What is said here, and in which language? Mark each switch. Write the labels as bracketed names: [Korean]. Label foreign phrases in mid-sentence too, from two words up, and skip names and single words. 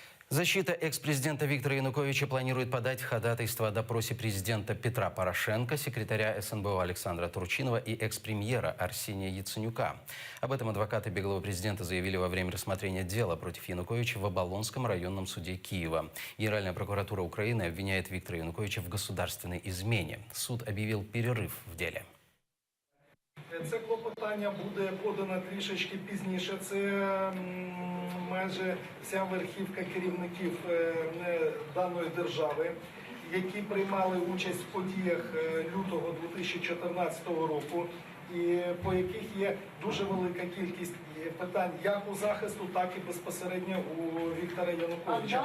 [Russian] Защита экс-президента Виктора Януковича планирует подать ходатайство о допросе президента Петра Порошенко, секретаря СНБО Александра Турчинова и экс-премьера Арсения Яценюка. Об этом адвокаты беглого президента заявили во время рассмотрения дела против Януковича в Оболонском районном суде Киева. Генеральная прокуратура Украины обвиняет Виктора Януковича в государственной измене. Суд объявил перерыв в деле. [Ukrainian] Це клопотання буде подано трішечки пізніше. Це майже вся верхівка керівників даної держави, які приймали участь в подіях лютого 2014 року, і по яких є дуже велика кількість питань як у захисту, так і безпосередньо у Віктора Януковича.